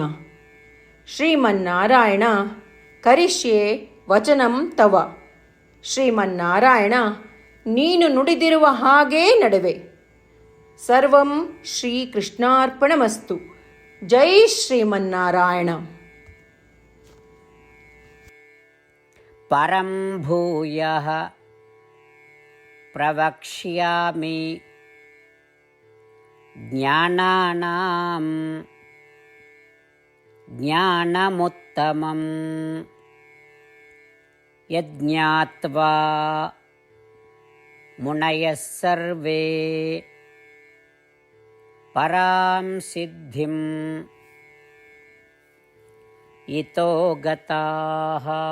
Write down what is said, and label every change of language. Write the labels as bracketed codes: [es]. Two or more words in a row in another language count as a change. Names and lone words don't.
[sa] ಶ್ರೀಮನ್ನಾರಾಯಣ, ಕರಿಷ್ಯೆ ವಚನಂ ತವ. [kn] ಶ್ರೀಮನ್ನಾರಾಯಣ, ನೀನು ನುಡಿದಿರುವ ಹಾಗೇ ನಡೆವೆ. [sa] ಸರ್ವಂ ಶ್ರೀಕೃಷ್ಣಾರ್ಪಣಮಸ್ತು. ಜೈ ಶ್ರೀಮನ್ನಾರಾಯಣ. ಪರಂ ಭೂಯಃ ಪ್ರವಕ್ಷ್ಯಾಮಿ ಜ್ಞಾನಾನಾಂ ಜ್ಞಾನಮುತ್ತಮಂ ಯಜ್ಞಾತ್ವಾ ಮುನಯಃ ಸರ್ವೇ ಪರಾಂ ಸಿದ್ಧಿಂ ಇತೋ ಗತಾಃ.